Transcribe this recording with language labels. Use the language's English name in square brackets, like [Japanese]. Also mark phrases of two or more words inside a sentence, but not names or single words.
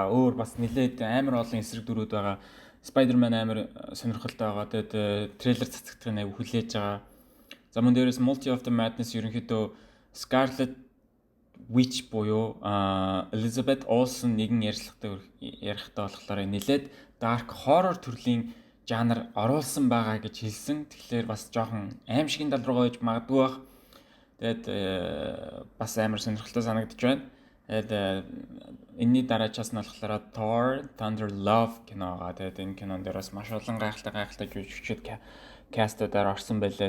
[Mongolian] Өөр бас нэлээд амар олон эсрэг дүрүүд байгаа. Spider-Man амар сонирхолтой байгаа. Тэгээд трейлер цацагдахыг аяг хүлээж байгаа. За мөн дээрээс Multi of the Madness ерөнхийдөө Scarlet Witch буюу Elizabeth Olsen нэгэн ярихтай болохоор нэлээд [English] dark horror [Mongolian] төрлийн жанр оруулсан байгаа гэж хэлсэн. Тэгэхээр бас жоохон аимшигын тал руу гоож магадгүй бах. Тэгээд бас амар сонирхолтой санагдаж байна. Тэгээд энэний дараачаас нь болохоор Thor Thunder Love кино байгаа. Тэгээд энэ кинон дээр бас маш олон гайхалтай жүжигчид кастуудаар орсон байлаа.